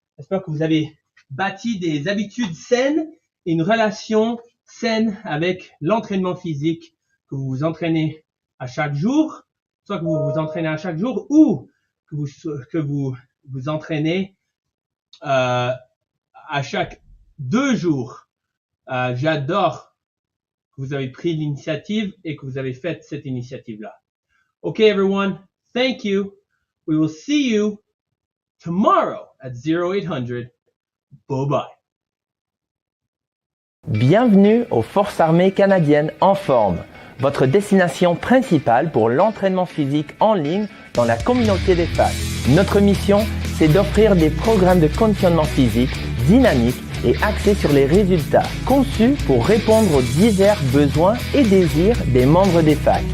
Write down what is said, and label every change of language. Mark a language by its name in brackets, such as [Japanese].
[French] J'espère que vous avez bâti des habitudes saines et une relation saine avec l'entraînement physique, que vous vous entraînez à chaque jour, soit que vous vous entraînez à chaque jour ou que vous vous entraînez à chaque 2 jours. J'adore que vous avez pris l'initiative et que vous avez fait cette initiative-là. [English] Okay, everyone. Thank you. We will see you tomorrow at 0800. Bye-bye. [French] Bienvenue aux Forces armées canadiennes en forme, votre destination principale pour l'entraînement physique en ligne dans la communauté d'Espace. Notre mission, c'est d'offrir des programmes de conditionnement physique dynamiques et axés sur les résultats, conçus pour répondre aux divers besoins et désirs des membres des facs.